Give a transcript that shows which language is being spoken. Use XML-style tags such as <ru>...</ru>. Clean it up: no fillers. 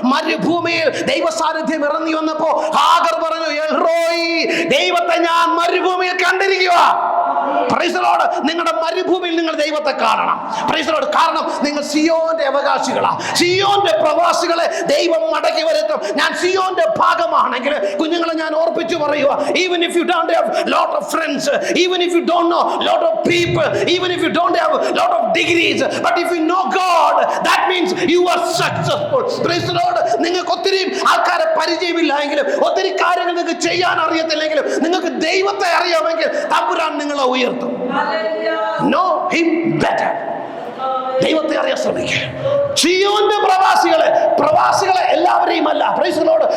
<ml>മരുഭൂമിയിൽ ദൈവ സാന്നിധ്യം ഇറങ്ങി വന്നപ്പോ ഹാഗർ പറഞ്ഞു, എൽറോയി, ദൈവത്തെ ഞാൻ മരുഭൂമിയിൽ കണ്ടിരിക്കുക.</ml> <en>Praise the lord.</en> <ml>നിങ്ങളുടെ മരുഭൂമിയിൽ നിങ്ങൾ ദൈവത്തെ കാണണം.</ml> <en>Praise the lord.</en> <ml>കാരണം നിങ്ങൾ സിയോന്റെ അവകാശികളാണ്, സിയോന്റെ പ്രവാസികളെ ദൈവം മടക്കി വരുത്തും. ഞാൻ സിയോന്റെ ഭാഗമാണെങ്കിൽ കുഞ്ഞുങ്ങളെ ഞാൻ ഓർപ്പിച്ചു പറയുക,</ml> <en>even if you don't have lot of friends, even if you don't know lot of people, even if you don't have lot of degrees, but if you know God, that means you are successful. Praise the Lord.</en> <ml>നിങ്ങൾക്ക് ഒത്തിരി ആൾക്കാരെ പരിചയമില്ല എങ്കിലും, ഒത്തിരി കാര്യങ്ങൾ നിങ്ങൾക്ക് ചെയ്യാൻ അറിയത്തില്ലെങ്കിലും, നിങ്ങൾക്ക് ദൈവത്തെ അറിയാമെങ്കിൽ തമ്പുരാൻ നിങ്ങളെ ഉയർത്തും.</ml> <en>Know him better.</en> <ml>ദൈവത്തെ അറിയാൻ ശ്രമിക്കുക. സിയോന്റെ പ്രവാസികളെ എല്ലാവരെയും അല്ല.</ml> <en>Praise the lord.</en>